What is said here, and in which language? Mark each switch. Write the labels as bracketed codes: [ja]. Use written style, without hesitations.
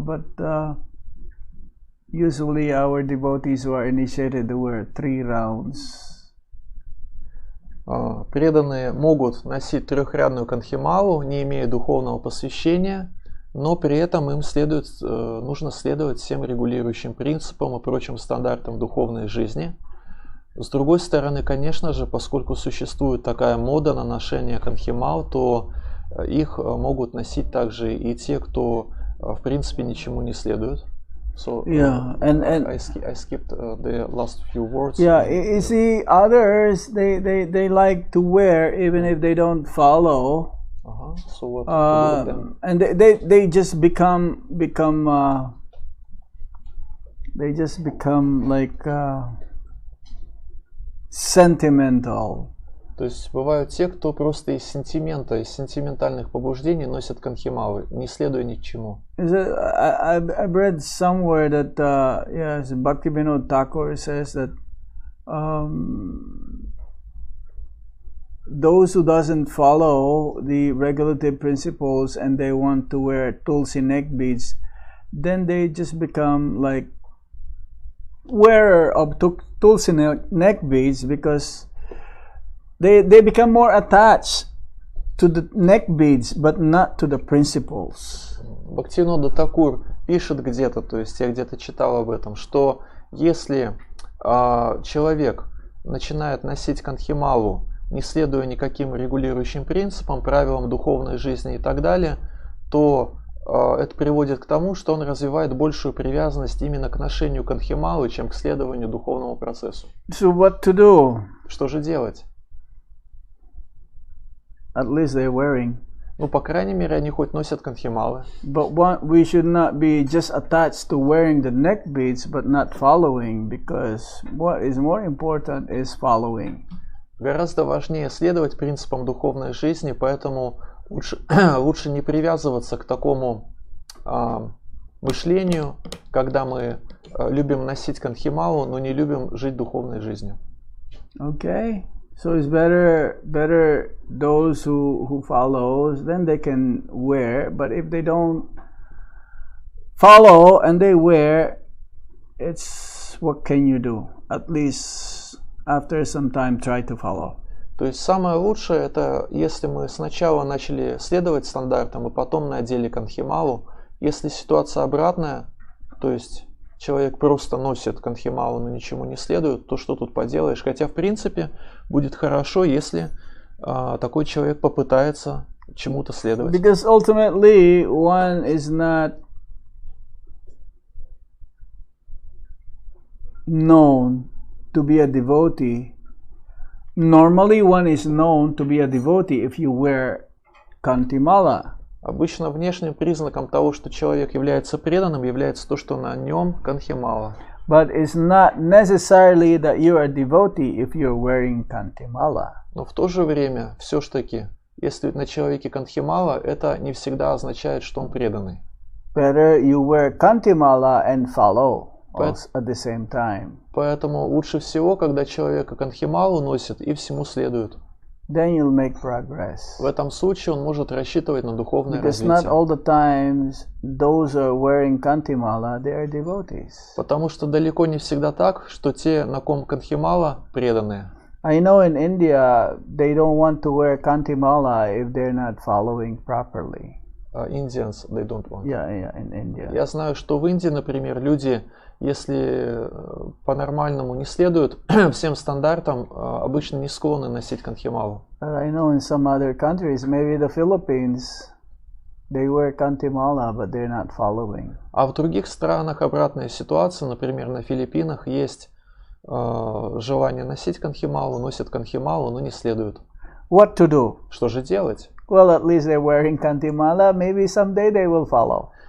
[en] But usually our devotees who are initiated wear 3 rounds. [ru] Преданные могут носить трехрядную кандхималу, не имея духовного посвящения, но при этом им нужно следовать всем регулирующим принципам и прочим стандартам духовной жизни. С другой стороны, конечно же, поскольку существует такая мода на ношение кандхимал, то их могут носить также и те, кто в принципе ничему не следует. [en] So, yeah, and I skipped the last few words. Yeah, you see, others they like to wear even if they don't follow. So what to do with them? And they just become like sentimental. [ru] То есть бывают те, кто просто из сентимента, из сентиментальных побуждений носят кандхималы, не следуя ни к чему. [en] I've read somewhere that yes, Bhaktivinoda Thakur says that those who doesn't follow the regulative principles and they want to wear tulsi neck beads, then they just become like wearer of tulsi neck beads because they become more attached to the neck beads but not to the principles. [ru] Бхактивинода Такур пишет где-то, то есть я где-то читал об этом, что если человек начинает носить канхималу, не следуя никаким регулирующим принципам, правилам духовной жизни и так далее, то это приводит к тому, что он развивает большую привязанность именно к ношению канхималы, чем к следованию духовному процессу. [en] So what to do? [ru] Что же делать? [en] At least they're wearing. [ru] Ну, по крайней мере, они хоть носят канхималы. [en] But we should not be just attached to wearing the neck beads, but not following, because what is more important is following. [ru] Гораздо важнее следовать принципам духовной жизни, поэтому лучше не привязываться к такому мышлению, когда мы любим носить канхималу, но не любим жить духовной жизнью. [en] Okay, so it's better those who follow, then they can wear. But if they don't follow and they wear, it's what can you do? At least after some time, try to follow. [ru] То есть самое лучшее это, если мы сначала начали следовать стандартам, и потом надели канхималу. Если ситуация обратная, то есть человек просто носит канхималу, но ничему не следует, то что тут поделаешь? Хотя в принципе будет хорошо, если такой человек попытается чему-то следовать. [en] Because ultimately one is not known to be a devotee. Normally one is known to be a devotee if you wear kantimala. [ru] Обычно внешним признаком того, что человек является преданным, является то, что на нем канхимала. [en] But it's not necessarily that you are a devotee if you're wearing kantimala. [ru] Но в то же время, все-таки, если на человеке канхимала, это не всегда означает, что он преданный. [en] Better you wear kantimala and follow at the same time. [ru] Поэтому лучше всего, когда человек канхималу носит и всему следует. [en] Then you'll make progress. [ru] В этом случае он может рассчитывать на духовное [en] Because not [ru] развитие. [en] all the times those who are wearing kantimala, they are devotees. [ru] Потому что далеко не всегда так, что те, на ком канхимала, преданные. [en] I know in India they don't want to wear kantimala if they're not following properly. Indians, they don't want. Yeah, in India. [ru] Я знаю, что в Индии, например, люди, если по-нормальному не следуют всем стандартам, обычно не склонны носить канхималу. [en] But I know in some other countries, maybe the Philippines, they wear kantimala, but they're not following. [ru] А в других странах обратная ситуация, например, на Филиппинах есть желание носить канхималу, носят канхималу, но не следуют. [en] What to do? [ru] Что же делать? [en] Well, at least they're wearing kantimala. Maybe someday they will follow.